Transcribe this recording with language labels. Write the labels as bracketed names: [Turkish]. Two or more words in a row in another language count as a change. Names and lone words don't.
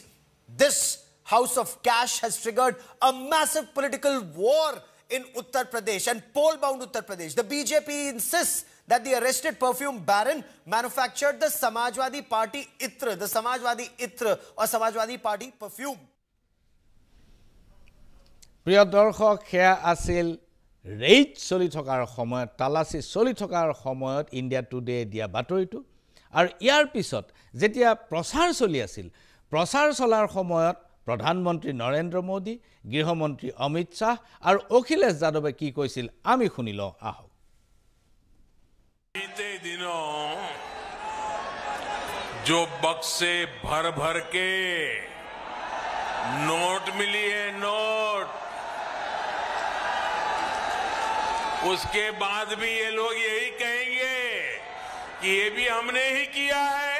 [English] This house of cash has triggered a massive political war in Uttar Pradesh and poll-bound Uttar Pradesh. The BJP insists that the arrested perfume baron manufactured the Samajwadi Party Itra, the Samajwadi Itra or Samajwadi Party perfume. [Assamese] প্ৰিয় দৰ্শক হেয়া আছিল ৰেইড চলি থকাৰ সময়ত তালাচি চলি থকাৰ সময়ত ইণ্ডিয়া টুডে দিয়া বাতৰিটো আৰু ইয়াৰ পিছত যেতিয়া প্ৰচাৰ চলি আছিল প্ৰচাৰ চলাৰ সময়ত প্ৰধানমন্ত্ৰী নৰেন্দ্ৰ মোদী গৃহমন্ত্ৰী অমিত শাহ আৰু অখিলেশ যাদৱে কি কৈছিল আমি শুনি লওঁ আহক [Hindi] बीते दिनों जो बक्से भर भर के नोट मिली है नोट उसके बाद भी ये लोग यही कहेंगे कि ये भी हमने ही किया है